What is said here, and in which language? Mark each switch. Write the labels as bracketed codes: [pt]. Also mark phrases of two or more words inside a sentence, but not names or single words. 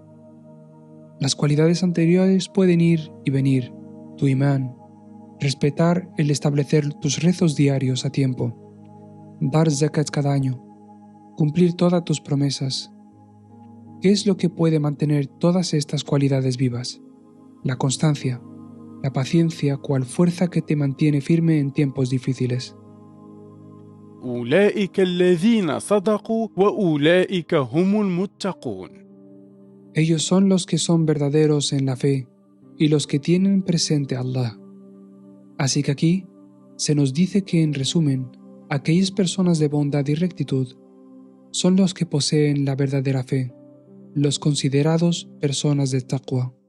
[es] Las cualidades anteriores pueden ir y venir, tu imán, respetar el establecer tus rezos diarios a tiempo, dar zakat cada año, cumplir todas tus promesas. ¿Qué es lo que puede mantener todas estas cualidades vivas? La constancia, la paciencia cual fuerza que te mantiene firme en tiempos difíciles. [ar] أولئك الذين صدقوا وأولئك هم المتقون. [es] Ellos son los que son verdaderos en la fe y los que tienen presente a Allah. Así que aquí se nos dice que, en resumen, aquellas personas de bondad y rectitud son los que poseen la verdadera fe, los considerados personas de taqwa.